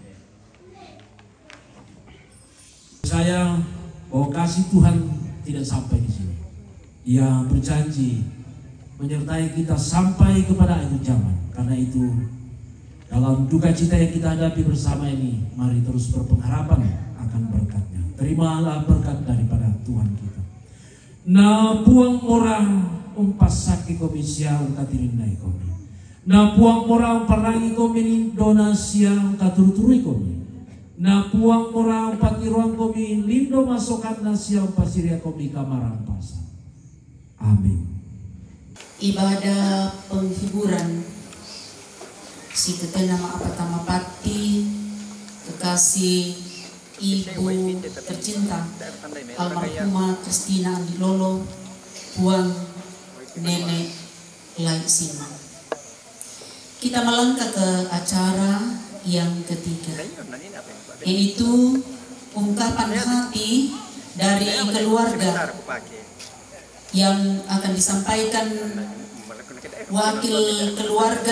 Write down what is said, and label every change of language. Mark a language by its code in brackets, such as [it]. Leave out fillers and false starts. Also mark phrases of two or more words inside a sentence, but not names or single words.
[id] Saya bahwa kasih Tuhan tidak sampai di sini. Ia berjanji menyertai kita sampai kepada akhir zaman. Karena itu, dalam duka cita yang kita hadapi bersama ini, mari terus berpengharapan akan berkat-Nya. Terimalah berkat daripada Tuhan kita. [sda] Na puang orang umpasaki komisia ungkatirindai komi. Na puang orang parangi komi donasia ungkaturuturi komi. Na puang orang patiruang komi lindo masokan nasia umpasiria komi kamarang pasang. Amin. [id] Ibadah penghiburan si ketenama apatama pati kekasih ibu tercinta almarhumah Kristina Andilolo, Puang Nenek Laisima. Kita melangkah ke acara yang ketiga, yaitu ungkapan hati dari keluarga yang akan disampaikan wakil keluarga.